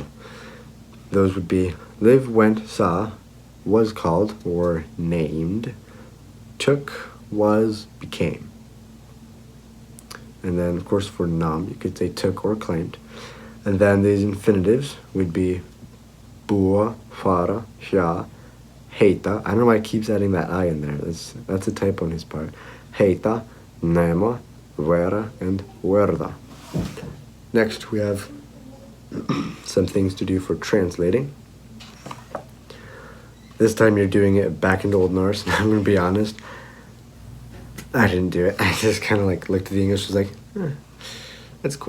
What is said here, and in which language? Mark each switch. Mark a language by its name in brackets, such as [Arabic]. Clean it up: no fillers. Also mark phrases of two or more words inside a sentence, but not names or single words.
[English] Those would be live, went, saw, was called, or named, took, was, became. And then, of course, for nam, you could say took or claimed. And then these infinitives would be bua, [Old Norse] fara, sha, heita. [English] I don't know why he keeps adding that I in there. That's a typo on his part. [Old Norse] Heita, nema, vera, [English] and verda. Next, we have some things to do for translating. This time you're doing it back into Old Norse, and I'm going to be honest, I didn't do it. I just kind of like looked at the English, was like, that's cool.